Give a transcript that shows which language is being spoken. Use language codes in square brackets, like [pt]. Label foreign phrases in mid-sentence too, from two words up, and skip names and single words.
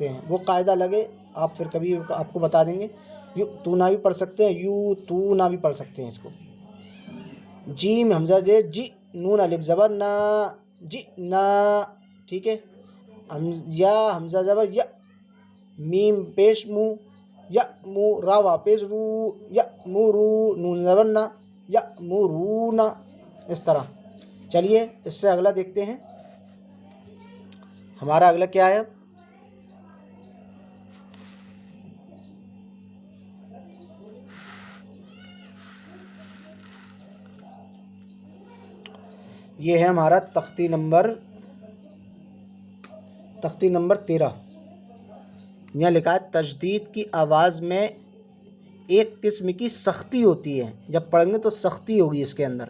[ur] ہیں وہ قاعدہ لگے آپ پھر کبھی آپ کو بتا دیں گے یو تو نہ بھی پڑھ سکتے ہیں یو تو نہ بھی پڑھ سکتے ہیں اس کو جیم حمزہ جے جی نون الف زبر نہ جی نہ ٹھیک ہے یا حمزہ زبر یا میم پیش مو یا مو را واپس رو یا مورو نون زبر نہ یا مورون اس طرح چلیے اس سے اگلا دیکھتے ہیں ہمارا اگلا کیا ہے یہ ہے ہمارا تختی نمبر 13 یہاں لکھا ہے تشدید کی آواز میں ایک قسم کی سختی ہوتی ہے، جب پڑھیں گے تو سختی ہوگی اس کے اندر۔